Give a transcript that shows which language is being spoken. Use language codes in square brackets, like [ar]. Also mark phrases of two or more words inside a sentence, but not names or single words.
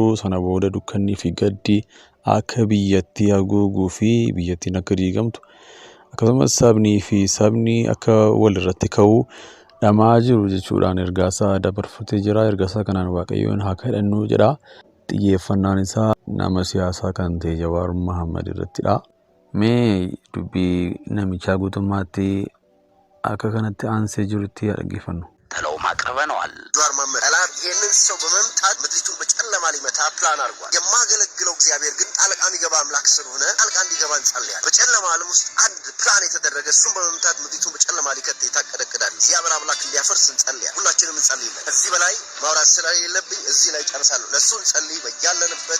[om] Sana booda dukkannii fi gaddi akka biyyattii haguuguu fi biyyattiin akka diigamtu akkasumas sabni akka walirratti ka'u dhamaa jiru jechuudhaan ergaasaa dabarfatee jira. Ergaasaa kanaan waaqayyoon haa kadhannu jedha. Xiyyeeffannaan isaa nama siyaasaa kan ta'e Jawaar Mohaammed irrattidha. Mee dubbii namichaa guutummaatti akka kanatti aansee jirutti dhaggeeffannu. [am] ተለውም አቅርበነዋል። ጃዋር መሐመድ ጠላት ይሄንን ሰው በመምታት ምድሪቱን በጨለማ ሊመታ ፕላን አድርጓል። የማገለግለው እግዚአብሔር ግን ጣልቃ የሚገባ አምላክ ስለሆነ ጣልቃ እንዲገባ እንጸልያለን። በጨለማ ዓለም ውስጥ አንድ ፕላን የተደረገ እሱን በመምታት ምድሪቱን በጨለማ ሊከት የታቀደቅዳል። እግዚአብሔር አምላክ እንዲያፈርስ እንጸልያለን። ሁላችንም እንጸልይለን። እዚህ በላይ ማውራት ስለሌለብኝ እዚህ ላይ ጨርሳለሁ። ለሱ እንጸልይ። በያለንበት